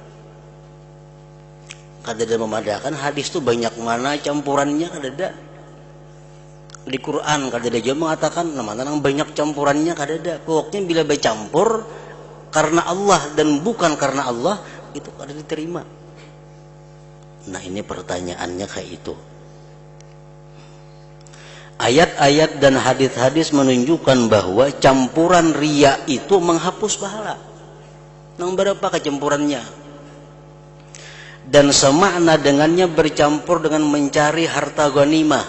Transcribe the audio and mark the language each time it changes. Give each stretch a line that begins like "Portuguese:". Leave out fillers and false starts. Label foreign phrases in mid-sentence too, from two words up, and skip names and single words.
Banjar: Kada ada memadahkan hadis itu banyak mana campurannya, kada ada. Di Quran kada ada juga mengatakan mana nang banyak campurannya, kada ada.
Indonesian: Pokoknya bila bercampur karena Allah dan bukan karena Allah, itu kada diterima. Nah, ini pertanyaannya kayak itu. Ayat-ayat dan hadis-hadis menunjukkan bahwa campuran riya itu menghapus pahala.
Banjar: Nang berapa kecampurannya?
Indonesian: Dan semakna dengannya bercampur dengan mencari harta ghanimah.